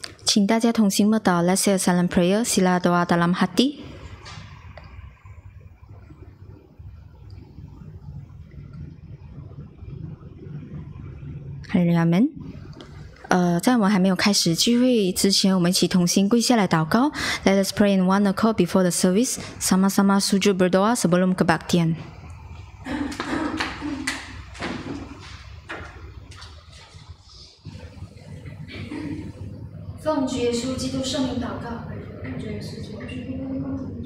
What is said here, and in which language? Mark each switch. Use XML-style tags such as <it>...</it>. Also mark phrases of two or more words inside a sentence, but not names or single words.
<zh>请大家同心默祷</zh> <en>Let's say a silent prayer.</en> <ms>Sila doa dalam hati. Haleluya, amen.</ms> <zh>在我们还没有开始聚会之前，我们一起同心跪下来祷告。</zh> <en>Let us pray in one accord before the service.</en> <ms>Sama-sama sujud berdoa sebelum kebaktian.</ms> <zh>奉主耶稣基督圣名祷告。主耶稣基督圣名祷告。</zh>